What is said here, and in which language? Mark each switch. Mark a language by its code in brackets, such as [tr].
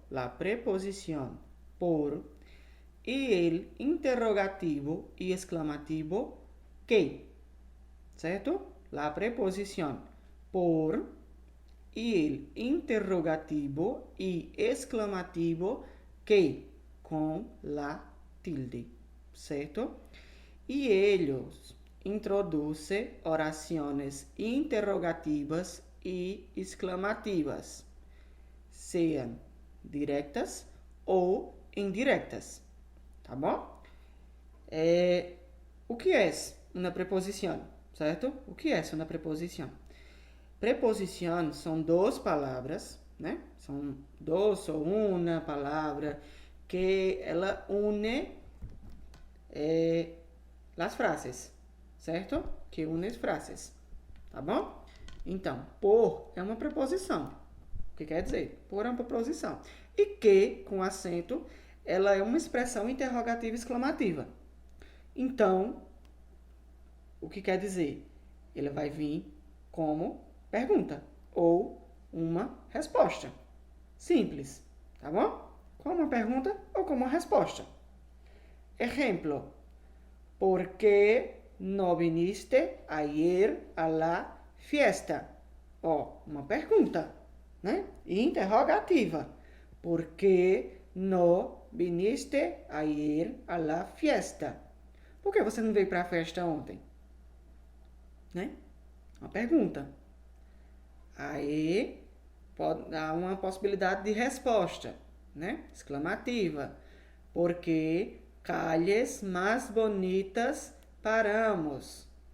[es] La preposición por y el interrogativo y exclamativo que, [pt] certo? [es] La preposición por y el interrogativo y exclamativo que [pt] com [es] la tilde, [pt] certo? E eles introduzem orações interrogativas e exclamativas, sejam diretas ou indiretas, tá bom? O que é uma preposição, certo? O que é uma preposição? Preposição são duas palavras, né? São duas ou uma palavra que ela une as frases, certo? Que une as frases, tá bom? Então, por é uma preposição. O que quer dizer? Por é uma preposição. E que, com acento, ela é uma expressão interrogativa exclamativa. Então, o que quer dizer? Ele vai vir como pergunta ou uma resposta. Simples, tá bom? Como uma pergunta ou como uma resposta. Exemplo: [es] ¿por qué no viniste ayer a la fiesta? [pt] Ó, uma pergunta, né? Interrogativa. [es] ¿Por qué no viniste ayer a la fiesta? [pt] Por que você não veio para a festa ontem? Né? Uma pergunta. Aí pode dar uma possibilidade de resposta, né? [es] Exclamativa. Porque calles [pt] mais bonitas [es] paramos.